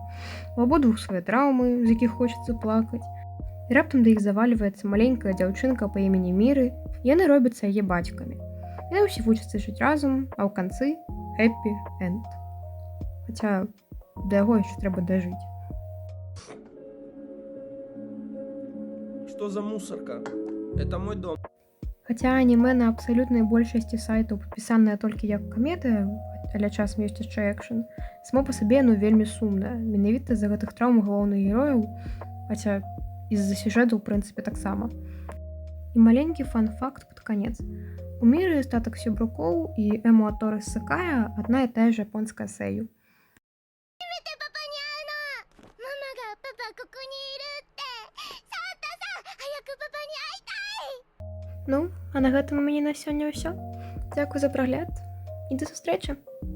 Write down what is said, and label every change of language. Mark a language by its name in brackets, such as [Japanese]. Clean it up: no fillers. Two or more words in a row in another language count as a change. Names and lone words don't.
[Belarusian] У абодвух свае траўмы, з якіх хочацца плакаць. І раптам да іх завальваецца маленькая дзяўчынка па імені Міры, і яны робяцца яе бацькамі. Яны ўсе вучацца жыць разам, а ў канцы [English] happy end. [Belarusian] Хаця да яго яшчэ трэба дажыць. [Russian] Что за мусорка? Это мой дом. [Belarusian] Хаця анімэ на абсалютнай большасці сайтаў падпісанае толькі як камедыя, але часам ёсць яшчэ экшн, само па сабе яно вельмі сумнае, менавіта з-за гэтых траўм галоўных герояў, хаця і з-за сюжэту, ў прынцыпе, таксама. І маленькі фан-факт пад канец. У Міры статак сябрукоў і Эмуаторы Сакая адна і тая ж японская сэйю. [Japanese] 初めてパパに会うの。ママがパパここにいるって。サンタさん、早くパパに会いたい。 [Belarusian] Ну, а на гэтым у мяне на сёння ўсё. Дзякуй за прагляд і да сустрэчы!